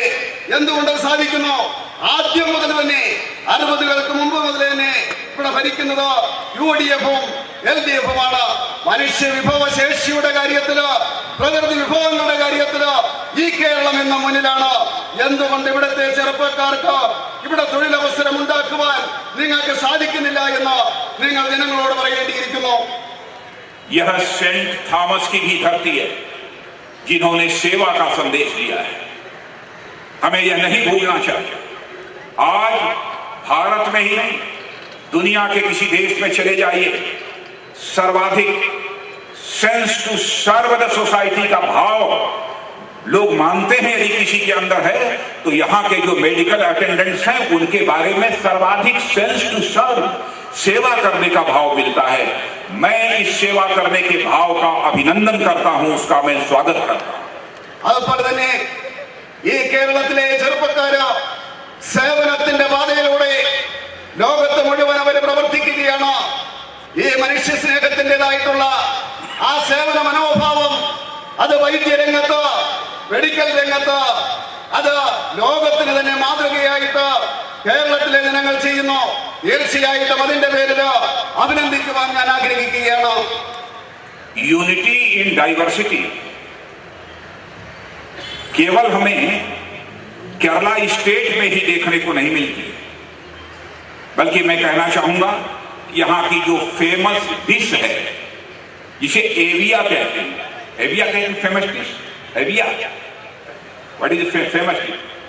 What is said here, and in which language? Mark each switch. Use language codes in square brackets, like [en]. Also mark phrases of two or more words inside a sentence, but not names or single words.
[ml] എന്തുകൊണ്ട് സാധിക്കുന്നു? ആദ്യം മുതൽ തന്നെ 60-കൾക്ക് മുമ്പ് മുതൽ തന്നെ ഇവിടെ ഭരിക്കുന്നത് UDF-ഉം LDF-ഉമാണ്. മനുഷ്യ വിഭവശേഷിയുടെ കാര്യത്തില്, പ്രകൃതി വിഭവങ്ങളുടെ കാര്യത്തില് ഈ കേരളം എന്ന മുന്നിലാണ്. എന്തുകൊണ്ട് ഇവിടുത്തെ ചെറുപ്പക്കാർക്ക് ഇവിടെ തൊഴിലവസരം ഉണ്ടാക്കുവാൻ നിങ്ങൾക്ക് സാധിക്കുന്നില്ല എന്ന് നിങ്ങൾ ജനങ്ങളോട് പറയേണ്ടിയിരിക്കുന്നു. [hi] यह सेंट थॉमस की भी धरती है, जिन्होंने सेवा का संदेश दिया है। हमें यह नहीं भूलना चाहिए। आज भारत में ही नहीं, दुनिया के किसी देश में चले जाइए, सर्वाधिक [en] sense to serve the society [hi] का भाव लोग मानते हैं यदि किसी के अंदर है, तो यहां के जो [en] medical attendants [hi] हैं उनके बारे में सर्वाधिक [en] sense to serve, [hi] सेवा करने का भाव मिलता है। मैं इस सेवा करने के भाव का अभिनंदन करता हूं, उसका मैं स्वागत करता हूं। [ml] അതുപോലെ തന്നെ ഈ കേരളത്തിലെ ചെറുപ്പക്കാര് സേവനത്തിന്റെ പാതയിലൂടെ ലോകത്ത് മുഴുവൻ അവർ പ്രവർത്തിക്കുകയാണ്. ഈ മനുഷ്യ സ്നേഹത്തിൻ്റെതായിട്ടുള്ള ആ സേവന മനോഭാവം അത് വൈദ്യരംഗത്ത്, മെഡിക്കൽ രംഗത്ത് അത് ലോകത്തിന് തന്നെ മാതൃകയായിട്ട് കേരളത്തിലെ ജനങ്ങൾ ചെയ്യുന്നു. തീർച്ചയായിട്ടും അതിന്റെ പേരിൽ അഭിനന്ദിക്കുവാൻ ഞാൻ ആഗ്രഹിക്കുകയാണ്. [en] unity in diversity [hi] केवल हमें केरला स्टेट में ही देखने को नहीं मिलती, बल्कि मैं कहना चाहूंगा यहां की जो [en] famous dish [hi] है, जिसे एविया कहते हैं, एविया कहते हैं [en] famous dish, [hi] एविया [en] what is famous dish?